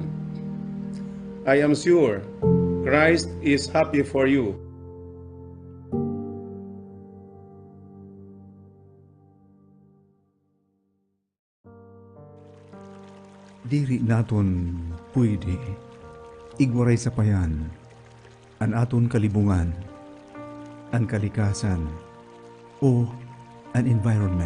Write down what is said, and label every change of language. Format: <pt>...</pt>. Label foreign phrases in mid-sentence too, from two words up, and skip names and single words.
<en>I am sure Christ is happy for you.</en> <war>Diri naton pwede igwaray sa payan an aton kalibungan, an kalikasan, o an environment.</war>